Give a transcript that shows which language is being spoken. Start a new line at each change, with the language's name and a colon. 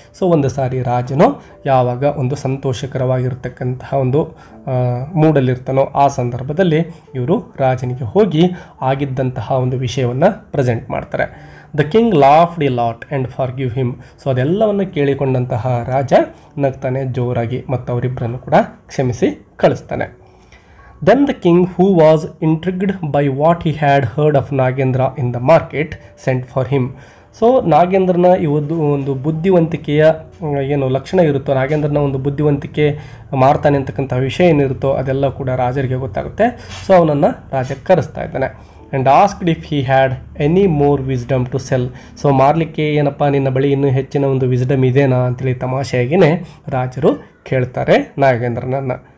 Kannada: So ಒಂದು ಸಾರಿ ರಾಜನು ಯಾವಾಗ ಒಂದು ಸಂತೋಷಕರವಾಗಿರ್ತಕ್ಕಂತಹ ಒಂದು ಮೂಡಲ್ಲಿರ್ತಾನೋ ಆ ಸಂದರ್ಭದಲ್ಲಿ ಇವರು ರಾಜನಿಗೆ ಹೋಗಿ ಆಗಿದ್ದಂತಹ ಒಂದು ವಿಷಯವನ್ನು ಪ್ರೆಸೆಂಟ್ ಮಾಡ್ತಾರೆ.
English: The king laughed a lot and forgive him.
Kannada: So ಅದೆಲ್ಲವನ್ನು ಕೇಳಿಕೊಂಡಂತಹ ರಾಜ ನಗ್ತಾನೆ ಜೋರಾಗಿ ಮತ್ತು ಅವರಿಬ್ಬರನ್ನು ಕೂಡ ಕ್ಷಮಿಸಿ ಕಳಿಸ್ತಾನೆ.
English: Then the king, who was intrigued by what he had heard of Nagendra in the market, sent for him.
Kannada: So ನಾಗೇಂದ್ರನ ಒಂದು ಬುದ್ಧಿವಂತಿಕೆಯ ಏನು ಲಕ್ಷಣ ಇರುತ್ತೋ, ನಾಗೇಂದ್ರನ ಒಂದು ಬುದ್ಧಿವಂತಿಕೆ ಮಾಡ್ತಾನೆ ಅಂತಕ್ಕಂಥ ವಿಷಯ ಏನಿರುತ್ತೋ ಅದೆಲ್ಲ ಕೂಡ ರಾಜರಿಗೆ ಗೊತ್ತಾಗುತ್ತೆ. ಸೊ ಅವನನ್ನು ರಾಜ ಕರೆಸ್ತಾ ಇದ್ದಾನೆ.
English: And asked if he had any more wisdom to sell.
Kannada: So ಮಾರಲಿಕ್ಕೆ ಏನಪ್ಪ ನಿನ್ನ ಬಳಿ ಇನ್ನೂ ಹೆಚ್ಚಿನ ಒಂದು ವಿಸ್ಡಮ್ ಇದೆನಾ ಅಂತೇಳಿ ತಮಾಷೆಯಾಗಿಯೇ ರಾಜರು ಕೇಳ್ತಾರೆ ನಾಗೇಂದ್ರನನ್ನು.